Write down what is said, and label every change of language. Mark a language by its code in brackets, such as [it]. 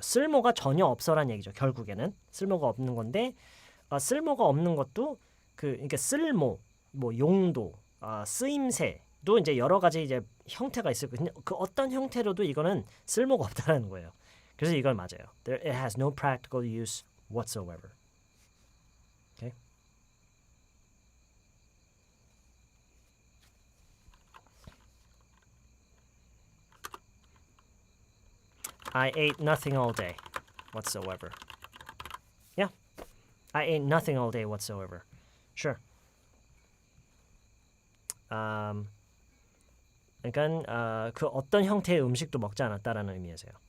[ko] 쓸모가 전혀 없어라는 얘기죠. 결국에는 쓸모가 없는 건데 쓸모가 없는 것도 그러니까 쓸모, 뭐 용도, 쓰임새도 이제 여러 가지 이제 형태가 있을 거예요. 그 어떤 형태로도 이거는 쓸모가 없다라는 거예요. 그래서 이걸 맞아요. [en] It has no practical use whatsoever. Okay? I ate nothing all day whatsoever. Yeah. I ate nothing all day whatsoever. Sure. [ko] 그러니까 그 어떤 형태의 음식도 먹지 않았다라는 의미에서요.